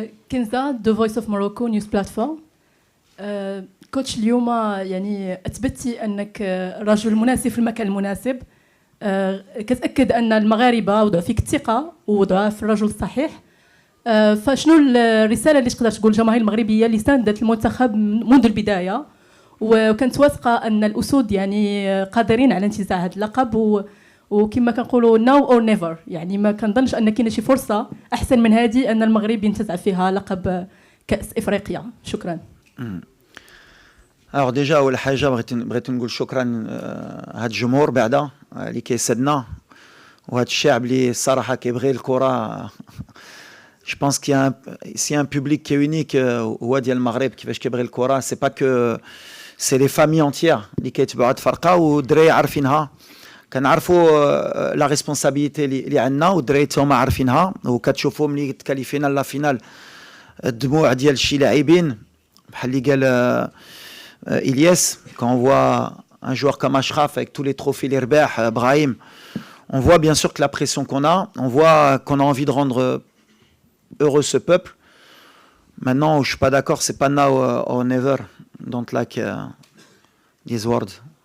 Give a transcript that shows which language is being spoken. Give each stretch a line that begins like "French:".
English: كنزة The Voice of Morocco News Platform.
Arabic: كوتش اليوم يعني أثبتي أنك رجل مناسب في المكان المناسب. كتأكد أن المغاربة وضعوا فيك الثقة ووضعوا في الرجل الصحيح. فشنو الرسالة اللي تقدر تقول الجماهير المغربية اللي ساندت المنتخب منذ البداية وكانت واثقة أن الأسود يعني قادرين على انتزاع هذا اللقب وكما كنقولوا
English: now or never
Arabic: يعني ما كنظنش أن كاينه شي فرصة أحسن من هذه أن المغرب ينتزع فيها لقب كأس إفريقيا. شكرا.
French: Alors déjà
Arabic: أول حاجة بغيت نقول شكرا هاد الجمهور بعدا اللي كيسدنا وهاد الشعب اللي الصراحة كيبغي الكرة.
French: Je pense qu'il y a un public qui est unique au
Arabic: ديال المغرب كيفاش كيبغي الكرة.
French: C'est pas que c'est les familles entières
Arabic: اللي كيتبعوا هاد الفرقة والدراري عارفينها. كنعرفوا لا ريسبونسابيلتي اللي عندنا والدراري هما عارفينها وكتشوفوا ملي تكاليفينا لا فينال الدموع ديال شي لاعبين بحال اللي قال إلياس.
French: Quand on voit un joueur comme Achraf avec tous les trophées les رباح Brahim, on voit bien sûr que la pression qu'on a, on voit qu'on a envie de rendre heureux ce peuple. Maintenant, je suis pas d'accord, c'est pas
English: now or never. Don't like these words.